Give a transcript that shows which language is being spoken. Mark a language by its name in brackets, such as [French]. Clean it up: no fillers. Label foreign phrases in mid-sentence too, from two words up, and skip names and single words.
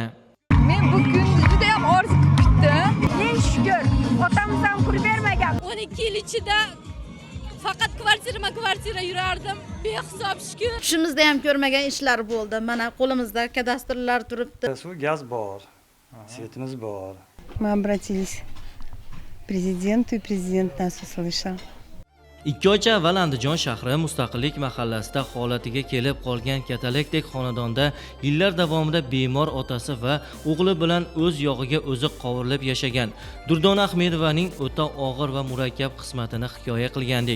[Uzbek] Men bu kunni juda ham orzu qilib kutdim. Eng shukr, otamiz ham pul bermagan. 12 yil ichida faqat kvartira yurardim. Behisob shukr. Tushimizda ham ko'rmagan ishlar bo'ldi. Mana qo'limizda kadastrlar turibdi. Suv, gaz bor, svetimiz bor. [Russian] Мы обратились к президенту, и президент нас услышал. [Uzbek] 2 oycha avval Andijon shahri Mustaqillik mahallasida holatiga kelib qolgan katalakdek xonadonda yillar davomida bemor otasi va o'g'li bilan o'z yog'iga o'zi qovurilib yashagan Durdona Ahmedovaning o'ta og'ir va murakkab qismatini hikoya qilgandik.